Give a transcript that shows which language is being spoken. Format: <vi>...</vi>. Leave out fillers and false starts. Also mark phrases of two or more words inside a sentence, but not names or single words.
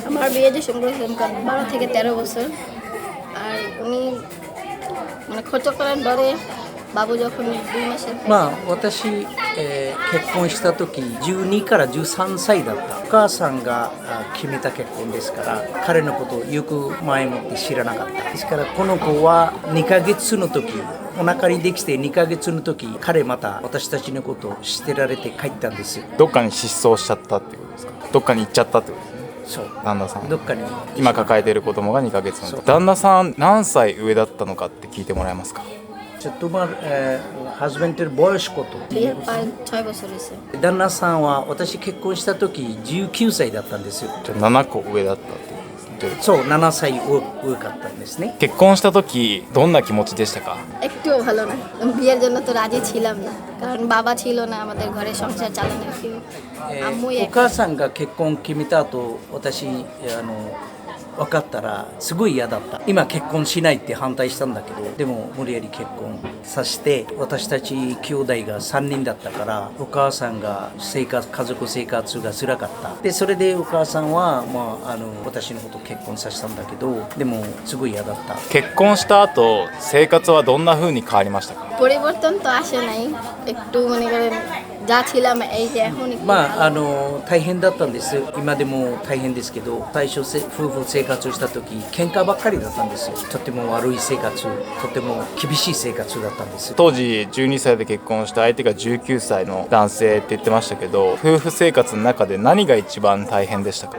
<bn>আমার বিয়ে যে শুরু করেছিলাম 12 থেকে 13 বছর। আর উনি খরচ করার পরে বাবু যখন 2 মাসের</bn> <ja>私、結婚した時12から13歳だった。お母さんが決めた結婚ですから、彼のことをよく前もって知らなかった。ですからこの子は2ヶ月の時、お腹にできて2ヶ月の時、彼また私たちのことを捨てられて帰ったんですよ。どっかに失踪しちゃったってことですか？どっかに行っちゃったってことですね。そう、旦那さんどっかに今抱えている子供が2ヶ月の。旦那さん何歳上だったのかって聞いてもらえますか？</ja> <bn>তোমার হাজবেন্ডের বয়স কত? বিয়ে প্রায় 6 বছর হয়েছে।</bn> <ja>旦那さんは私結婚した時19歳だったんですよ。じゃあ7個上だったってことですね。そう、7歳上かったんですね。結婚した時どんな気持ちでしたか？</ja> <bn>একটুও ভালো না। বিয়ের জন্য তো রাজি ছিলাম না, কারণ বাবা ছিল না আমাদের ঘরে সংসার চালানোর কেউ। আম্মুই</bn> <ja>お母さんが結婚決めた後、私分かったらすごい嫌だった。今結婚しないって反対したんだけど、でも無理やり結婚させて、私たち兄弟が3人だったから、お母さんが家族生活が辛かった。でそれでお母さんは、私のこと結婚させたんだけど、でもすごい嫌だった。結婚した後生活はどんな風に変わりましたか？</ja> <bn>পরিবর্তন তো আসে নাই, একটু মনে করেন যা ছিলাম এই যে এখন একটু</bn> <ja>大変だったんです。今でも大変ですけど、最初夫婦生活をした時喧嘩ばっかりだったんですよ。とても悪い生活、とても厳しい生活だったんです。当時12歳で結婚した相手が19歳の男性って言ってましたけど、夫婦生活の中で何が一番大変でしたか？</ja>